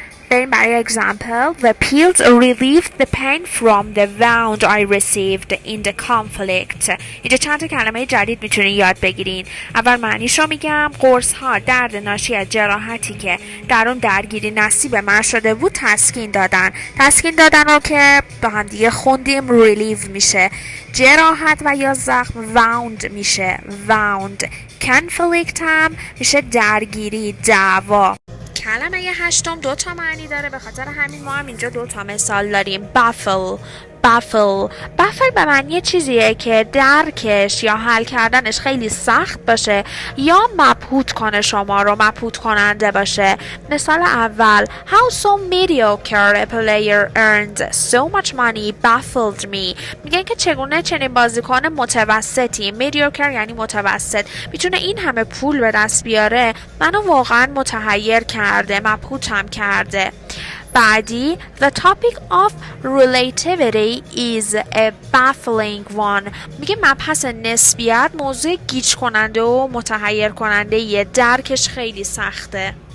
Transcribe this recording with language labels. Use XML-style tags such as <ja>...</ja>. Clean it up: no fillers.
<fa>بریم برای</fa> <en>example: The pills relieved the pain from the wound I received in the conflict.</en> <fa>اینجا چند تا کلمه جدید میتونین یاد بگیرین. اول معنیش رو میگم: قرص ها درد ناشی از جراحتی که در اون درگیری نصیب من شده بود تسکین دادن رو که با هم دیگه خوندیم relieve میشه. جراحت و یا زخم wound میشه wound. conflict هم میشه درگیری، دعوا. کلمه هشتم 2 تا معنی داره، به خاطر همین ما هم اینجا 2 تا مثال داریم. baffle به معنی چیزیه که درکش یا حل کردنش خیلی سخت باشه یا مبهوت کنه، شما رو مبهوت کننده باشه. مثال اول:</fa> <en>How so mediocre a player earned so much money baffled me.</en> <fa>میگن که چگونه چنین بازیکن متوسطی، mediocre یعنی متوسط، میتونه این همه پول به دست بیاره، منو واقعا متحیر کرده، مبهوتم کرده.</fa> <en>بعدی: The topic of relativity is a baffling one.</en> <fa>میگه مبحث نسبیت موضوع گیج کننده و متحیر کننده یه، درکش خیلی سخته.</fa>